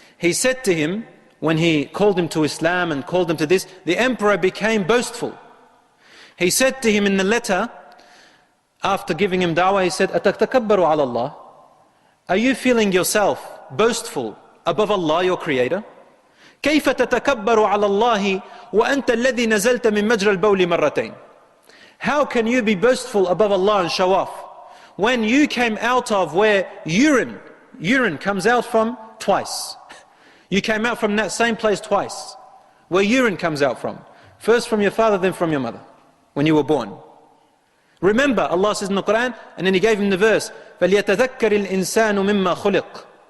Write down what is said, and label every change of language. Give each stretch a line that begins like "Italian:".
English: He said to him, when he called him to Islam and called him to this, the Emperor became boastful. He said to him in the letter, after giving him da'wah, he said,
Arabic: "Ataktakabbaru ala Allah."
English: Are you feeling yourself boastful above Allah, your Creator?
Arabic: كيف تتكبر على الله وأنت الذي نزلت من مجرى البول مرتين.
English: How can you be boastful above Allah and show off when you came out of where urine comes out from twice? You came out from that same place twice, where urine comes out from. First from your father, then from your mother, when you were born. Remember, Allah says in the Quran, and then He gave him the verse,
Arabic: فَلْيَتَذَكَّرِ الْإِنسَانُ مِمَّا خُلِقْ.